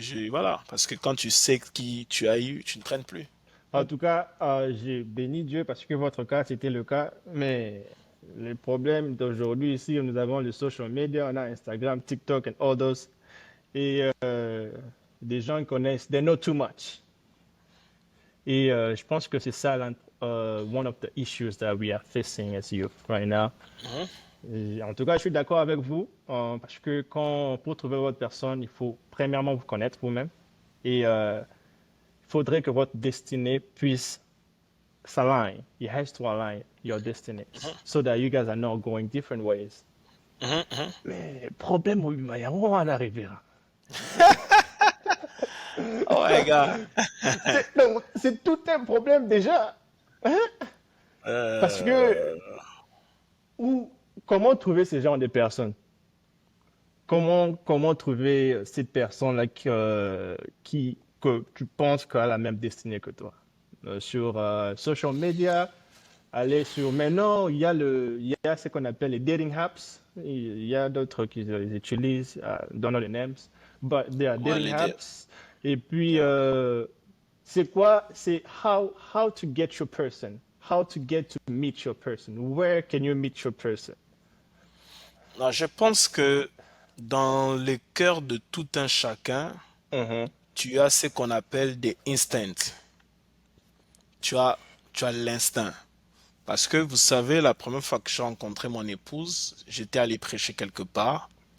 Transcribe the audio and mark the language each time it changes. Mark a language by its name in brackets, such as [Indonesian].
[French] Voilà, parce que quand tu sais qui tu as eu, tu ne traînes plus. En tout cas, j'ai béni Dieu parce que votre cas, c'était le cas. Mais le problème d'aujourd'hui ici, nous avons le social media, on a Instagram, TikTok [English] and all those. [French] Et des gens connaissent, [English] they know too much. [French] Et je pense que c'est ça, [English] one of the issues that we are facing as youth right now. Mhm, [French] Et en tout cas, je suis d'accord avec vous parce que pour trouver votre personne, il faut premièrement vous connaître vous-même. Et il faudrait que votre destinée puisse s'align. [English] It has to align your destinies mhm, so that you guys are not going different ways. mhm, mhm. [French] Mais problème, oui, mais on va en arriver là. [English] Oh my God. [French] Non, c'est tout un problème déjà. Hein? Parce que Euh, où, comment trouver ce genre de personnes? Comment trouver cette personne-là que tu penses qu'elle a la même destinée que toi? Sur social media, aller sur... Maintenant, il y a ce qu'on appelle les dating apps. Il y a d'autres qui les utilisent, [English] don't know the names, but they are [French] ouais, [English] dating [French] les deux. apps. Et puis, [English] Yeah. [French] c'est quoi? C'est [English] how to get your person. How to get to meet your person. Where can you meet your person? [French] Non, je pense que dans le cœur de tout un chacun, Mhm, tu as ce qu'on appelle des instincts. Tu as, tu as l'instinct. Parce que vous savez, la première fois que j'ai rencontré mon épouse, j'étais allé prêcher quelque part.